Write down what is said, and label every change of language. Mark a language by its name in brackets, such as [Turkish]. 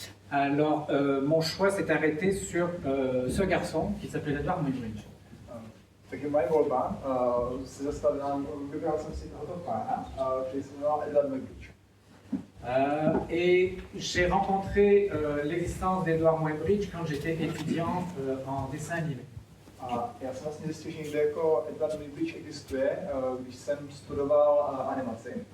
[French] Alors, mon choix s'est arrêté sur ce garçon qui s'appelait Edward Muybridge. [Czech] Takže moje volba se zastavila, vybral jsem si tohoto pána, který se jmenoval Edward Muybridge. [French] Et j'ai rencontré l'existence d'Edouard Muybridge quand j'étais étudiant en dessin animé. [Czech] A já jsem vlastně zjistil, že někde jako Edward Muybridge existuje, když jsem studoval animaci.